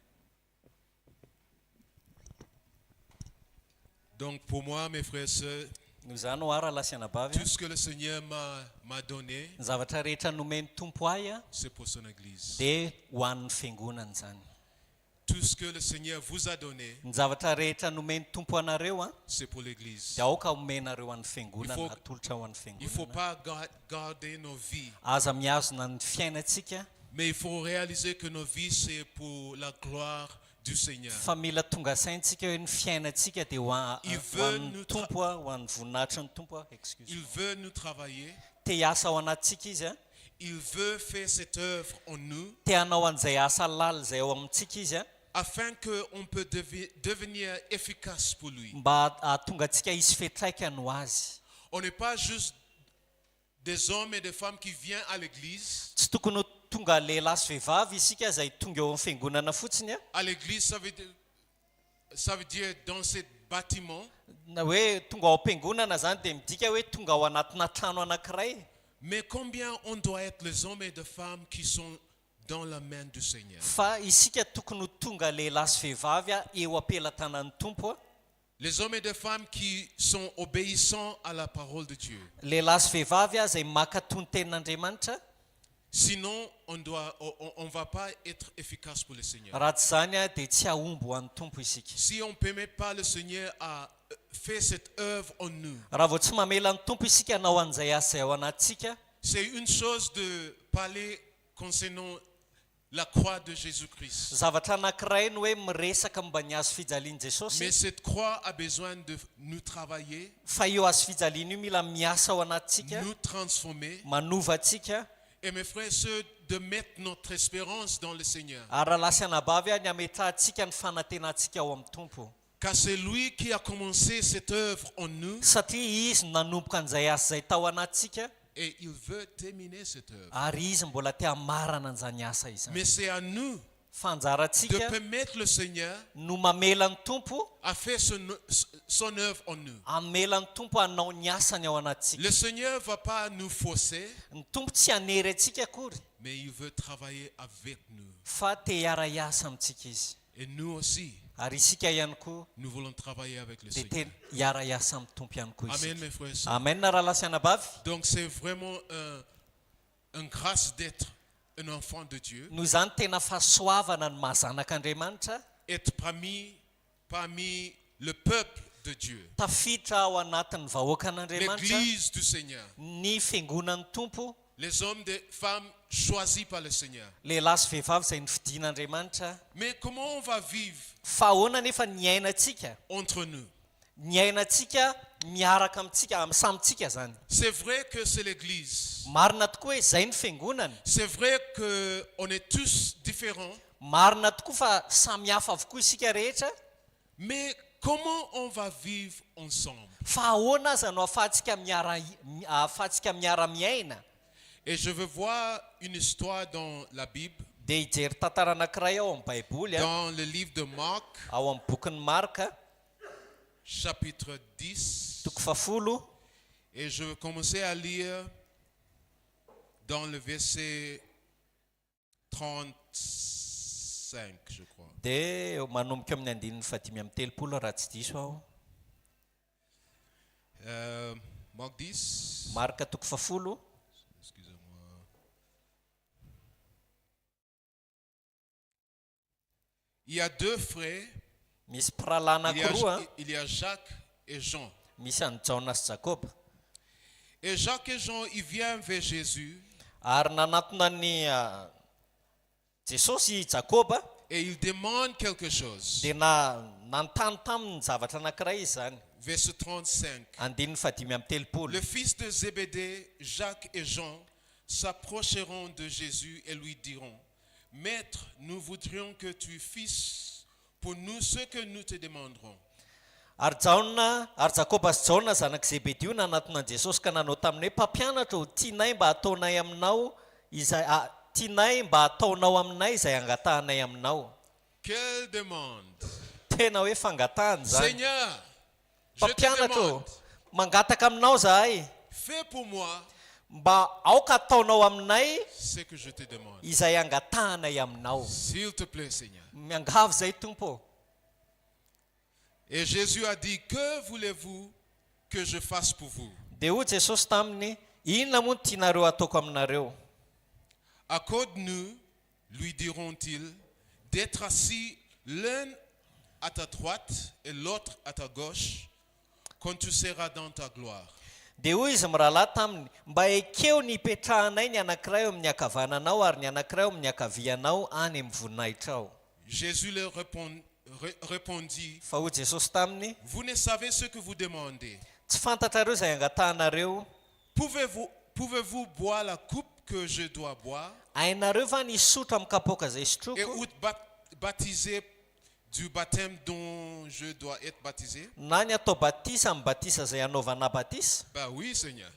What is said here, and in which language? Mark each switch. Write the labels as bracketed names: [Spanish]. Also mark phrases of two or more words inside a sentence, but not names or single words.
[French] Donc pour moi, mes frères et sœurs, [Malagasy] noho izany ho ara lasianabavy [French] Tout ce que le Seigneur m'a donné, [Malagasy] ny zavatra rehetra nomeny tompo ahy a [French] c'est pour son Église. [Malagasy] dia ho an'ny fiangonana zany. [French] Tout ce que le Seigneur vous a donné, [Malagasy] Ny zavatra rehetra nomeny tompo anareo a [French] c'est pour l'Église. [Malagasy] dia aoka omenareo an'ny fiangonana, [French] Il faut- [Malagasy] atolotra ho an'ny [French] Il ne faut [Malagasy] fiangonana. [French] pas garder nos vies, [Malagasy] Aza miazona ny fiainantsika [French] mais il faut réaliser que nos vies, c'est pour la gloire du Seigneur. [Malagasy] fa mila tonga saintsika hoe ny fiainantsika dia [French] Il [Malagasy] ho [French] veut [Malagasy] an'ny [French] nous [Malagasy] tompo a, ho an'ny voninahitry ny tompo a. [French] Excuse. Il veut nous travailler. [Malagasy] Te hiasa ao anatintsika izy a, [French] Il veut faire cette œuvre en nous [Malagasy] te hanao an'izay asa lala izay ao amintsika izy a, [French] afin qu'on peut devenir efficace pour lui. [Malagasy] mba ahatonga antsika hisy fetraikany ho azy. [French] On n'est pas juste des hommes et des femmes qui viennent à l'église. [Malagasy] Tsy tokony ho tonga lehilahy sy vehivavy isika izay tonga eo amin'ny fiangonana fotsiny a, [French] À l'église, ça veut dire dans ce bâtiment. [Malagasy] na hoe tonga ao am-piangonana zany dia midika hoe tonga ao anatina trano anankiray. [French] Mais combien on doit être les hommes et les femmes qui sont dans la main du Seigneur? [Malagasy] Fa isika tokony ho tonga lehilahy sy vehivavy a eo am-pelantanan'ny tompo a, [French] Les hommes et les femmes qui sont obéissants à la parole de Dieu. [Malagasy] lehilahy sy vehivavy a izay makatony tenin'Andriamanitra. [French] Sinon, on ne va pas être efficace pour le Seigneur. [Malagasy] Raha tsy zany a dia tsy ahomby ho an'ny tompo isika. [French] Si on ne permet pas le Seigneur à faire cette œuvre en nous, [Malagasy] Raha vao tsy mamela ny tompo isika hanao an'izay asa ao anatintsika, [French] c'est une chose de parler concernant la croix de Jésus-Christ. [Malagasy] zavatra anankiray ny hoe miresaka mba ny hazo fijalian'i [French] Mais [Malagasy] Jesosy, [French] cette croix a besoin de nous travailler, [Malagasy] fa io hazo fijaliana io mila miasa ao anatintsika, [French] nous transformer. [Malagasy] manova antsika. [French] Et mes frères et sœurs, de mettre notre espérance dans le Seigneur. [Malagasy] Ary raha lasianabavy a ny ametrahantsika ny fanantenantsika ao amin'ny tompo, [French] Car c'est lui qui a commencé cette œuvre en nous [Malagasy] satria izy no nanomboka an'izay asa izay tao anatsika, [French] et il veut terminer cette œuvre. [Malagasy] ary izy mbola te hamarana an'izany asa izany. [French] Mais c'est à nous [Malagasy] Fa [French] de [Malagasy] anjarantsika [French] permettre le Seigneur [Malagasy] no mamela ny tompo, [French] à faire son œuvre en nous. [Malagasy] amela ny tompo hanao ny asany ao anatsika. [French] Le Seigneur ne va pas nous forcer, [Malagasy] Ny tompo tsy hanery antsika akory, [French] mais il veut travailler avec nous. [Malagasy] fa te hiara hiasa amintsika izy. [French] Et nous aussi, [Malagasy] Ary isika ihany koa [French] nous voulons travailler avec le [Malagasy] dia [French] Seigneur. [Malagasy] te hiara hiasa amin'ny tompo ihany koa [French] Amen, [Malagasy] isika. [French] mes frères et sœurs. [Malagasy] Amen na raha lasianabavy. [French] Donc c'est vraiment une grâce d'être un enfant de Dieu, [Malagasy] Noho izany tena fahasoavana ny mahazanak'Andriamanitra, [French] être parmi le peuple de Dieu, [Malagasy] tafiditra ao anatin'ny vahoakan'Andriamanitra, [French] l'église du Seigneur, [Malagasy] ny fiangonan'ny tompo, [French] les hommes et femmes choisis par le Seigneur. [Malagasy] lehilahy sy vehivavy izay novidian'Andriamanitra. [French] Mais comment on va vivre [Malagasy] Fa ahoana nefa ny ainatsika? [French] entre nous? [Malagasy] Ny ainatsika miaraka amintsika, samitsika zany. [French] C'est vrai que c'est l'église. [Malagasy] Marina tokoa hoe izay ny fiangonana. [French] C'est vrai qu'on est tous différents. [Malagasy] Marina tokoa fa samy hafa avokoa isika rehetra. [French] Mais comment on va vivre ensemble? [Malagasy] Fa ahoana aza no ahafahantsika miara-miaina? [French] Et je veux voir une histoire dans la Bible, [Malagasy] Dia hijery tantara anankiray ao amin'ny Baiboly, [French] dans le livre de Marc, [Malagasy] ao amin'ny bokin'ny Marka, [French] chapitre 10. [Malagasy] toko 10. [French] Et je vais commencer à lire dans le verset 35, je crois. [Malagasy] Dia manomboka amin'ny 5:30 raha tsy diso aho. [French] Marc 10. [Malagasy] Marka toko 10. [French] Excusez-moi. Il y a deux frères. [Malagasy] Misy mpirahalahy anankiroa, [French] Il y a Jacques et Jean. [Malagasy] misy an'i Jaona sy Jakoba. [French] Et Jacques et Jean, ils viennent vers Jésus [Malagasy] Ary nanatona ny Jesosy Jakoba, [French] et ils demandent quelque chose. [Malagasy] dia nanontany taminy ny zavatra anankiray izy zany. [French] Verset 35. [Malagasy] 5:30. [French] Le fils de Zébédée, Jacques et Jean, s'approcheront de Jésus et lui diront: Maître, nous voudrions que tu fisses pour nous ce que nous te demanderons. [Malagasy] Ary Jakoba sy Jaona zanak' Zebedeo nanatona Jesosy ka nanao taminy hoe: mpampianatra ho tianay mba ataonay aminao izay tianay mba ataonao aminay izay angatahanay aminao. [French] Quelle demande! [Malagasy] Tena hoe fangatahany zany. [French] Seigneur, je te [Malagasy] Mpampianatra [French] demande, [Malagasy] mangataka aminao zahay [French] fais pour moi [Malagasy] mba aoka ataonao aminay [French] ce que je te demande. [Malagasy] izay angatahanay aminao. [French] S'il te plaît, Seigneur. [Malagasy] Miangavy zay tompo. [French] Et Jésus a dit: Que voulez-vous que je fasse pour vous? [Malagasy] Dia hoy Jesosy taminy, inona moa no tianareo ataoko aminareo? [French] Accorde-nous, lui diront-ils, d'être assis l'un à ta droite et l'autre à ta gauche, quand tu seras dans ta gloire. [Malagasy] Dia hoy izy mirahalahy taminy, mba ekeo ny ipetrahanay ny anankiray eo amin'ny ankavananao ary ny anankiray eo amin'ny ankavianao any amin'ny voninahitra ao. [French] Jésus leur répondit, [Malagasy] Fa hoy Jesosy taminy, [French] vous ne savez ce que vous demandez. [Malagasy] tsy fantatrareo izay angatahanareo. [French] Pouvez-vous boire la coupe que je dois boire [Malagasy] Hainareo va ny sotra amin'ny kapoaka izay [French] et [Malagasy] sotroko? [French] ou baptiser du baptême dont je dois être baptisé? [Malagasy] Na ny atao batisa amin'ny batisa izay anaovana batisa? [French] Bah oui, Seigneur.